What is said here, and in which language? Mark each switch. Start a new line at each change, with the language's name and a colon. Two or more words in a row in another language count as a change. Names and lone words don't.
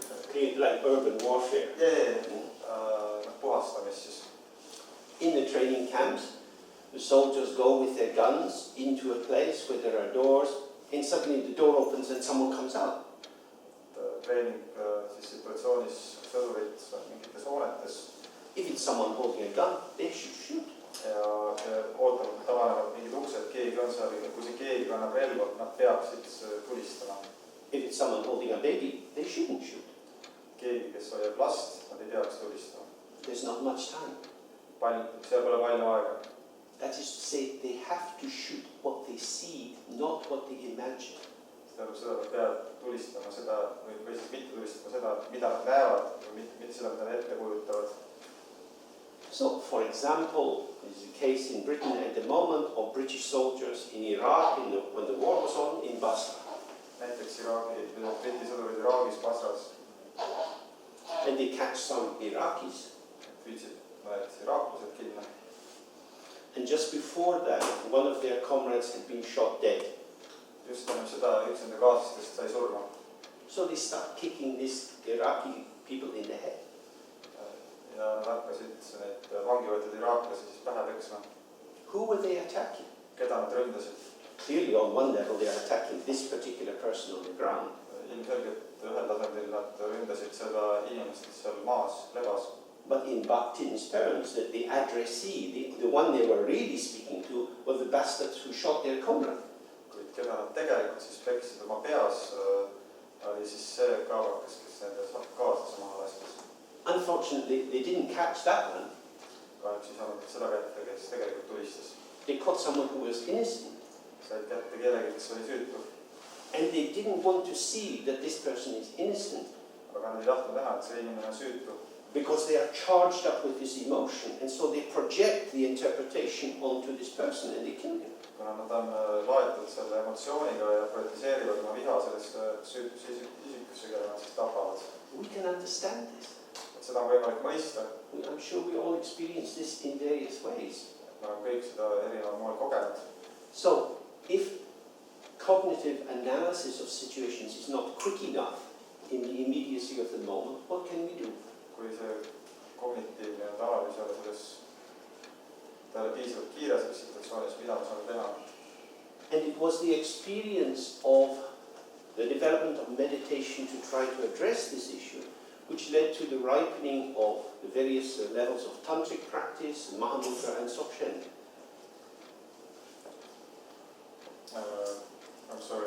English: Like urban warfare.
Estonian: Puhastamist siis.
English: In the training camps, the soldiers go with their guns into a place where there are doors, and suddenly the door opens and someone comes out.
Estonian: Treening siis situatsioonis sõdurid mingites hoonetes.
English: If it's someone holding a gun, they should shoot.
Estonian: Ja ootavad, tavanevad mingid uksed, keegi on seal, kui see keegi kannab relva, nad peaksid tulistama.
English: If it's someone holding a baby, they shouldn't shoot.
Estonian: Keegi, kes hoiab last, nad ei peaks tulistama.
English: There's not much time.
Estonian: Seal pole palju aega.
English: That is to say, they have to shoot what they see, not what they imagine.
Estonian: Seda peab tulistama seda, või siis mitte tulistama seda, mida nad näevad, või mitte seda, mida nad ette kujutavad.
English: So, for example, this is the case in Britain at the moment of British soldiers in Iraq when the war was on in Basra.
Estonian: Näiteks Briti sõdurid Iraagis, Basras.
English: And they catch some Iraqis.
Estonian: Viitsid mõned iraaklased kinni.
English: And just before that, one of their comrades had been shot dead.
Estonian: Just enne seda üks nende kaaslastest sai surma.
English: So they start kicking these Iraqi people in the head.
Estonian: Ja nad hakkasid need vangi võetud iraaklasi siis pähe peksma.
English: Who were they attacking?
Estonian: Keda nad ründasid?
English: Clearly on one level they are attacking this particular person on the ground.
Estonian: Ilmselgelt ühel tasandil nad ründasid seda inimest, kes seal maas lebas.
English: But in Bakhtin's terms, that the addressee, the one they were really speaking to, were the bastards who shot their comrade.
Estonian: Kuid keda nad tegelikult siis peksid oma peas, oli siis see kaavakas, kes nende kaaslase maha lastis.
English: Unfortunately, they didn't catch that one.
Estonian: Kahjuks ei saanud seda kätte, kes tegelikult tulistas.
English: They caught someone who was innocent.
Estonian: Said kätte kellegi, kes oli süütu.
English: And they didn't want to see that this person is innocent.
Estonian: Aga nad ei tahtnud näha, et see inimene on süütu.
English: Because they are charged up with this emotion, and so they project the interpretation onto this person and they kill him.
Estonian: Kuna nad on laetud selle emotsiooniga ja projetiseerivad oma viha sellesse süütusse isikusse, kelle nad siis tapavad.
English: We can understand this.
Estonian: Seda on võimalik mõista.
English: I'm sure we all experience this in various ways.
Estonian: Me oleme kõik seda erineval moel kogenud.
English: So, if cognitive analysis of situations is not quick enough in the immediacy of the moment, what can we do?
Estonian: Kui see kognitiivne analüüs ei ole selles talle piisavalt kiire selles situatsioonis, mida me saame teha?
English: And it was the experience of the development of meditation to try to address this issue which led to the ripening of the various levels of tantric practice, Mahamudra and Dzogchen. I'm sorry.